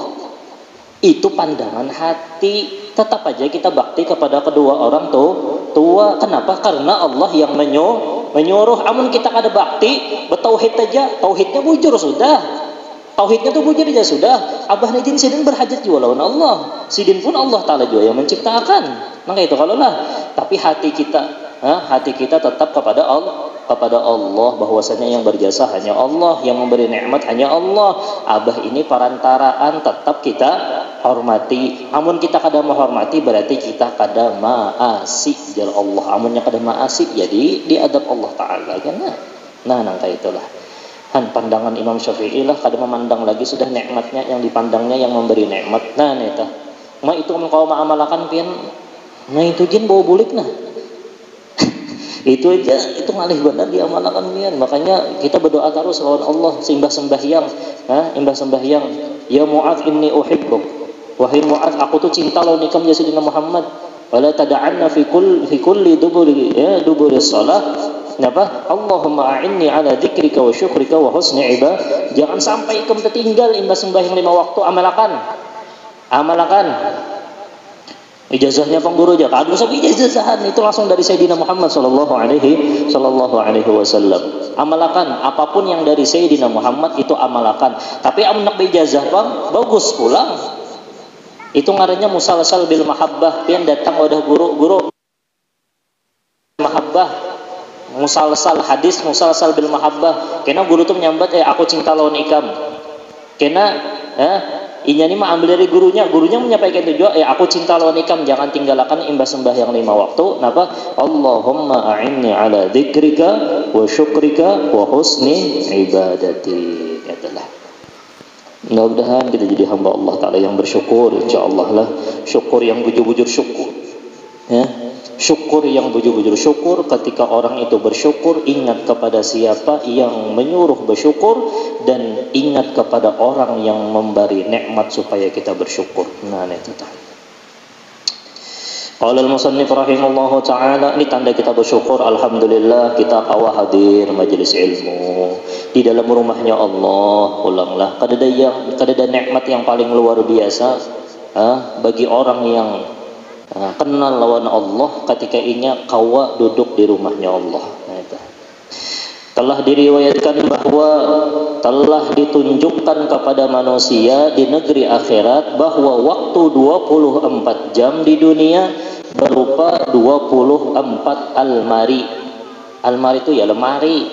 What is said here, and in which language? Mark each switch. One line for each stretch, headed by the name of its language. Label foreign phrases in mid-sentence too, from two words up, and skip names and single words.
Indonesian: Itu pandangan hati. Tetap aja kita bakti kepada kedua orang tua. Kenapa?
Banjar: Karena Allah yang menyuruh. Amun kita kada bakti, bertauhid aja, tauhidnya bujur sudah. Tauhidnya tuh bujur aja sudah. Abah Najin sidin berhajat juga lawan Allah. Sidin pun Allah Ta'ala juga yang menciptakan. Maka itu kalau lah.
Indonesian: Tapi hati kita tetap kepada Allah, bahwasanya yang berjasa hanya Allah, yang memberi nikmat hanya Allah. Abah ini perantaraan, tetap kita hormati.
Banjar: Amun kita kada menghormati, berarti kita kada maasi jar Allah. Amunnya kada maasi, jadi diadab Allah Ta'ala kan. Nah nangka itulah. Pandangan Imam Syafi'i lah, kada memandang lagi sudah nikmatnya, yang dipandangnya yang memberi nikmat. Nah neta, itu kau mengamalkan pian, nah itu jin bawa bulik nah. Itu aja, itu ngalih benar diamalkan pian. Makanya kita berdoa terus lawan Allah, imbah sembahyang.
Arabic: يا معاذ إني أحبك.
Banjar: Wahai Mu'adz, aku tuh cinta lawan ikam ya Sayyidina Muhammad.
Arabic: ولا تدعن في كل دبر صلاة. Kenapa? اللهم أعني على ذكرك وشكرك وحسن عبادة.
Banjar: Jangan sampai ikam tertinggal imbas sembahyang 5 waktu.
Indonesian: Amalkan. Ijazahnya pengguru aja. Kalau sampai ijazahan itu langsung dari Sayyidina Muhammad
Arabic: صلى الله عليه وسلم.
Indonesian: Amalkan apapun yang dari Sayyidina Muhammad itu amalkan.
Banjar: Tapi amun nak ijazah Bang, bagus pulang. Itu ngarannya
Arabic: مسلسل بالمحبة.
Banjar: Pian datang wadah guru mahabbah.
Arabic: مسلسل حديث، مسلسل بالمحبة.
Banjar: Kena guru tuh menyambat, aku cinta lawan ikam. Kena inya ni mah ambil dari gurunya menyampaikan tujuan, aku cinta lawan ikam, jangan tinggalkan imbas sembahyang 5 waktu.
Arabic: Napa? اللهم أعني على ذكرك وشكرك وحسن عبادتي.
Banjar: Katalah.
Indonesian: Mudah-mudahan kita jadi hamba Allah Ta'ala yang bersyukur, insyaallah lah.
Banjar: Syukur yang bujur-bujur syukur. Syukur yang bujur-bujur syukur.
Indonesian: Ketika orang itu bersyukur, ingat kepada siapa yang menyuruh bersyukur, dan ingat kepada orang yang memberi nikmat supaya kita bersyukur. Nah itu tadi.
Arabic: قال المصنف رحمه الله تعالى,
Indonesian: ini tanda kita bersyukur.
Banjar: Alhamdulillah kita kawa hadir majelis ilmu di dalam rumahnya Allah. Ulanglah kada ada nikmat yang paling luar biasa bagi orang yang kenal lawan Allah ketika inya kawa duduk di rumahnya Allah.
Indonesian: Telah diriwayatkan bahwa telah ditunjukkan kepada manusia di negeri akhirat bahwa waktu 24 jam di dunia berupa 24 almari. Almari itu ya lemari.